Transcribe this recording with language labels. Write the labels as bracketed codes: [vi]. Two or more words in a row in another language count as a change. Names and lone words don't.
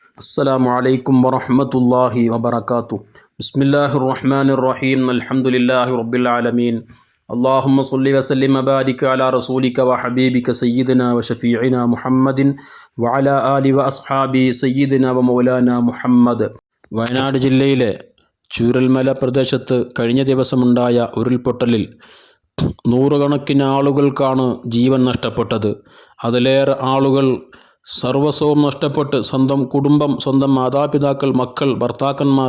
[ar] السلام عليكم ورحمة الله وبركاته. بسم الله الرحمن الرحيم. الحمد لله رب العالمين. اللهم صل وسلم وبارك على رسولك وحبيبك سيدنا وشفيعنا محمد وعلى آله وأصحابه سيدنا ومولانا മുഹമ്മദ്. [ml] വയനാട് ജില്ലയിലെ ചൂരൽമല പ്രദേശത്ത് കഴിഞ്ഞ ദിവസമുണ്ടായ ഉരുൾപൊട്ടലിൽ നൂറുകണക്കിന് ആളുകൾക്കാണ് ജീവൻ നഷ്ടപ്പെട്ടത്. അതിലേറെ ആളുകൾ സർവസ്വവും നഷ്ടപ്പെട്ട് സ്വന്തം കുടുംബം, സ്വന്തം മാതാപിതാക്കൾ, മക്കൾ, ഭർത്താക്കന്മാർ,